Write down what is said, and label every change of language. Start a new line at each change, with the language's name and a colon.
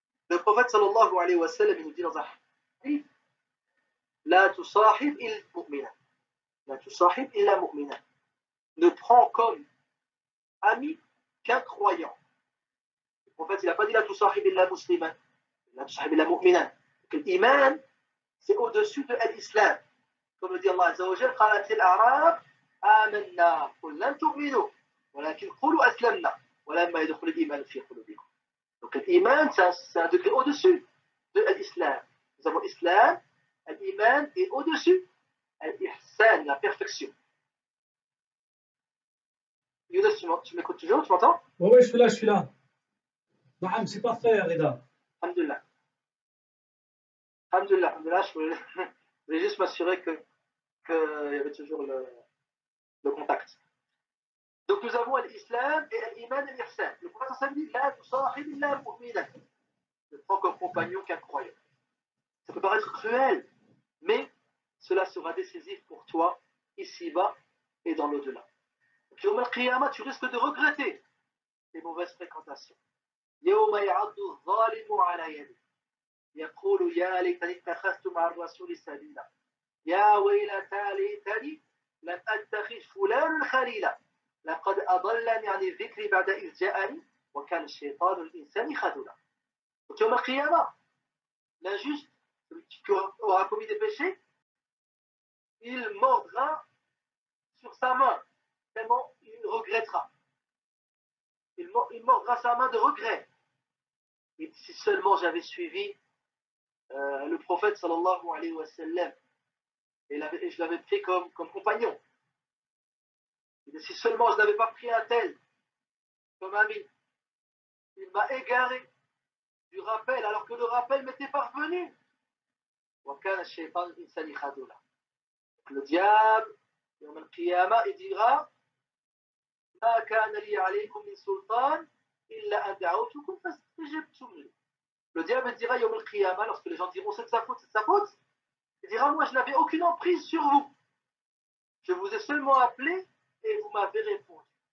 French: Le prophète sallallahu alayhi wa sallam nous dit dans un hadith,
Arabic: La tusahib illa mu'mina. La tusahib illa mu'mina.
French: Ne prends comme ami qu'un croyant. Le prophète, il n'a pas dit
Arabic: La tusahib illa musliman. La tusahib illa mu'mina.
French: L'iman, c'est au-dessus de l'islam. Comme le dit Allah Azza wa Jal,
Arabic: قالت الأعراب آمنا قل لن تؤمنوا ولكن قولوا أسلمنا ولما يدخل الإيمان في قلوبكم.
French: Donc l'iman, c'est un degré au-dessus de l'islam. Nous avons l'islam, l'iman est au-dessus l'ihsan, la perfection. Younes, tu m'écoutes toujours, tu m'entends? Oui, je suis là. Non, c'est parfait, Reda.
Arabic: Alhamdulillah.
French: Alhamdulillah, je voulais juste m'assurer qu'il y avait toujours le contact. Donc nous avons l'islam et l'iman et l'ihsan. Le prophète sallallahu alayhi wa sallam dit
Arabic: La tusahib illa mu'mina.
French: Ne prends comme compagnon qu'un croyant. Ça peut paraître cruel, mais cela sera décisif pour toi ici-bas et dans l'au-delà. Yawm al-Qiyamah, tu risques de regretter tes mauvaises fréquentations.
Arabic: Yawma ya'addu adh-dhalimu ala yadihi. يقول يا ليتني اتخذت مع الرسول سبيلا يا ويلتى ليتني لم أتخذ فلانا خليلا لقد أضلني عن الذكر بعد إذ جاءني وكان الشيطان الإنسان خذولا.
French: Donc يوم القيامة, l'injuste, celui qui aura commis des péchés, il mordra sur sa main, tellement il regrettera. Il mordra sa main de regret. Et si seulement j'avais suivi le prophète sallallahu alayhi wa sallam et je l'avais pris comme compagnon. Et si seulement je n'avais pas pris un tel comme ami, il m'a égaré du rappel alors que le rappel m'était parvenu. Le diable, yawm al-qiyamah, il dira
Arabic: Ma kana li alaykum min sultan إلا أن دعوتكم فاستجبتم لي.
French: Le diable dira Yawm al-Qiyamah, lorsque les gens diront c'est de sa faute, c'est de sa faute, il dira moi je n'avais aucune emprise sur vous. Je vous ai seulement appelé et vous m'avez répondu.